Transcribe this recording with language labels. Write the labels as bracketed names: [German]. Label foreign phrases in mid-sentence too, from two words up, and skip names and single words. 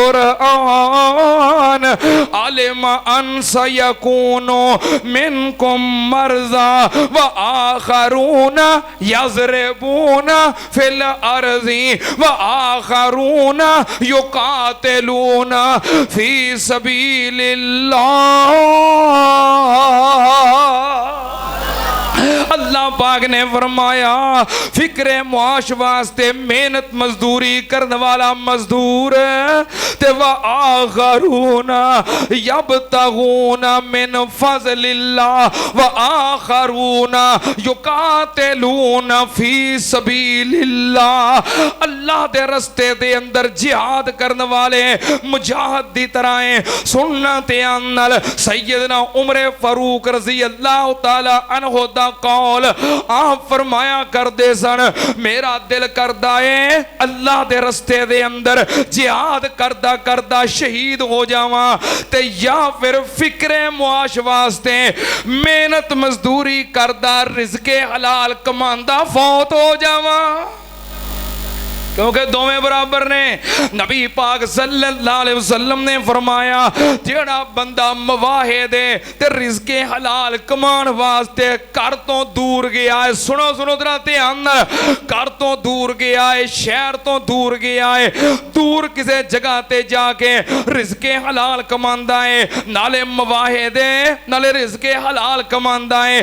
[Arabic] قرآن علم أن سيكون منكم مرضى وآخرون يضربون في الأرض وآخرون يقاتلون في سبيل الله. [Punjabi] اللہ پاک نے فرمایا فکرِ معاش واسطے محنت مزدوری کرنے والا مزدور تے [Arabic] وآخرون يبتغون من فضل الله وآخرون يقاتلون في سبيل الله, [Punjabi] اللہ دے رستے دے اندر جہاد کرنے والے مجاہد دی طرح ہے. سننا دھیان نال، سیدنا عمر فاروق [Arabic] رضي الله تعالى عنه [Punjabi] دا قول آپ فرمایا کردے سن میرا دل کردا ہے اللہ دے رستے دے اندر جہاد کردا کردا شہید ہو جاواں تے یا فیر فکرِ معاش واسطے محنت مزدوری کردا رزقِ حلال کماندا فوت ہو جاواں، کیونکہ دوویں برابر نے. نبی پاک [Arabic] صلى الله عليه وسلم [Punjabi] نے فرمایا جیہڑا بندہ مواحدے تے رزقِ حلال کمان واسطے گھر تو دور گیا ہے، سنو سنو ذرا دھیان نال، گھر تو دور گیا ہے، شہر تو دور گیا ہے، دور کسی جگہ تے جا کے رزقِ حلال کماندا ہے، نالے مواحدے نالے رزقِ حلال کماندا ہے.